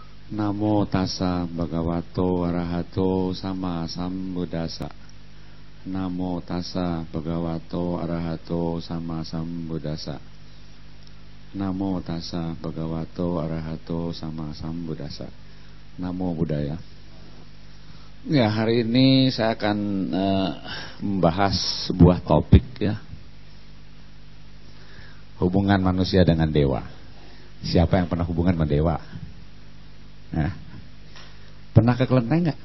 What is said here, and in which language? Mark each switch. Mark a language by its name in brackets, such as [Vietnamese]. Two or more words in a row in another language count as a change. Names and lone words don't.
[Pali] Namo tassa bhagavato arahato sama sambuddhassa. Namo tassa bhagavato arahato sama sambuddhassa. Namo tassa bhagavato arahato sama sambuddhassa. Namo Buddhaya. [Indonesian] Ya, hari ini saya akan membahas sebuah topik ya. Hubungan manusia dengan dewa. Siapa yang pernah hubungan sama dewa? Nah, pernah ke kelenteng nggak?